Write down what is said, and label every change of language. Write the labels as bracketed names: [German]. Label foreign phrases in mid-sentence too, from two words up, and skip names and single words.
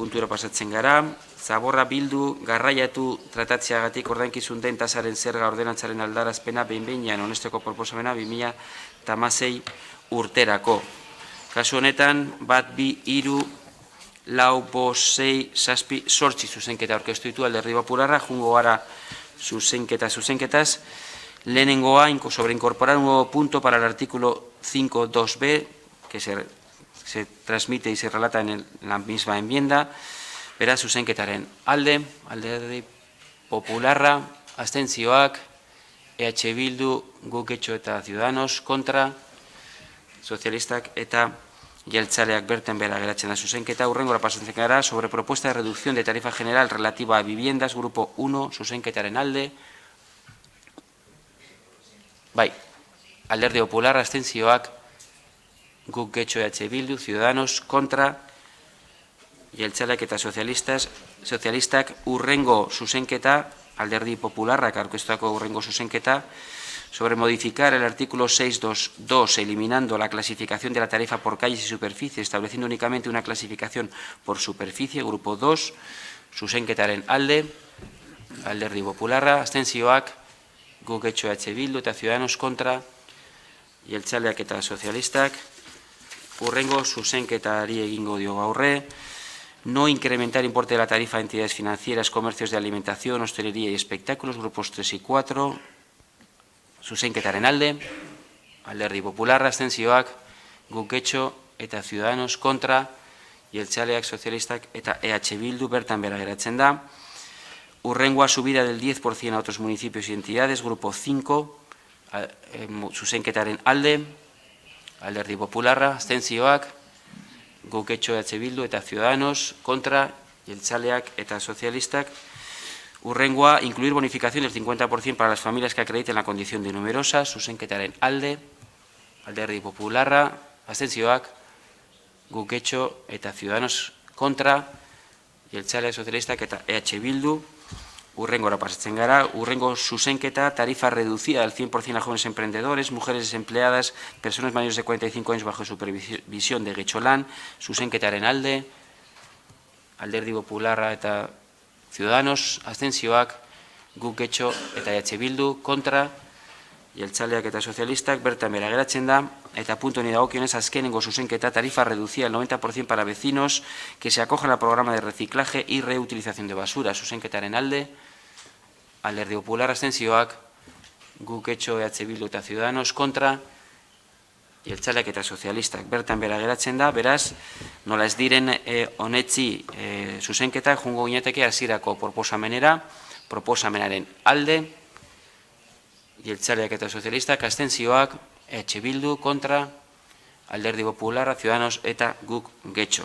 [Basque] puntura pasatzen gara, Zaborra Bildu garraiatu tratatzeagatik ordainkizun den tasaren zerga ordenantzaren aldarazpena behin-behinean honesteko proposamena 2016 urterako. Kasu honetan, 1, 2, 3, 4, 5, 6, 7, 8 zuzenketa aurkeztu ditu Alderdi Popularra, jungo gara zuzenketaz. Lehenengoa, [Spanish] sobre incorporar un nuevo punto para el artículo 5.2b, que se transmite y se relata en la misma enmienda. [Basque] Beraz, zuzenketaren alde, Alderdi Popularra, abstentzioak, EH Bildu, guk getxo eta Ciudadanos, kontra, sozialistak eta jeltzaleak berten bera geratzen da zuzenketa. Hurrengora pasatzen gara, [Spanish] sobre propuesta de reducción de tarifa general relativa a viviendas, grupo 1, [Basque] zuzenketaren alde. Bai, Alderdi Popularra, abstentzioak, guk getxo EH Bildu, Ciudadanos, kontra, jeltzaleak eta sozialistak hurrengo zuzenketa, Alderdi Popularrak aurkeztutako hurrengo zuzenketa, [Spanish] sobre modificar el artículo 6.2.2, eliminando la clasificación de la tarifa por calles y superficie, estableciendo únicamente una clasificación por superficie, grupo 2, [Basque] zuzenketaren alde, Alderdi Popularra, abstentzioak, guk getxo EH Bildu eta Ciudadanos kontra, jeltzaleak eta sozialistak, hurrengo zuzenketari egingo dio gaurre, [Spanish] no incrementar importe de la tarifa a entidades financieras, comercios de alimentación, hostelería y espectáculos, grupos 3 y 4, [Basque] zuzenketaren alde, Alderdi Popularra, abstentzioak, guk getxo eta Ciudadanos kontra, jeltzaleak, sozialistak eta EH Bildu bertan bera geratzen da. Hurrengoa, [Spanish] subida del 10% a otros municipios y entidades, grupo 5, [Basque] zuzenketaren alde, Alderdi Popularra, abstentzioak, guk getxo EH Bildu eta Ciudadanos, kontra, jeltzaleak eta sozialistak. Hurrengoa, [Spanish] incluir bonificación del 50% para las familias que acrediten la condición de numerosa, [Basque] zuzenketaren alde, Alderdi Popularra, abstentzioak, guk getxo eta Ciudadanos kontra, jeltzaleak, sozialistak eta EH Bildu. Urrengora pasatzen gara, urrengo zuzenketa, [Spanish] tarifa reducida al 100% a jóvenes emprendedores, mujeres desempleadas, personas mayores de 45 años bajo supervisión de Getxolan, [Basque] zuzenketaren alde, Alderdi Popularra eta Ciudadanos, abstentzioak, guk Getxo eta EH Bildu, kontra, jeltzaleak eta sozialistak, bertan bera geratzen da, eta punto ni dagokionez azkenengo zuzenketa, [Spanish] tarifa reducida al 90% para vecinos que se acojan al programa de reciclaje y reutilización de basura, [Basque] zuzenketaren alde, Alderdi Popular, abstentzioak, guk Getxo, EH Bildu eta Ciudadanos, kontra, jeltzaleak eta sozialistak, bertan bera geratzen da, beraz, nola ez diren honetzi zuzenketak, jungo gineteke hasierako proposamenaren alde, jeltzaleak eta sozialistak, abstentzioak, EH Bildu, kontra, Alderdi Popularra, Ciudadanos eta guk Getxo.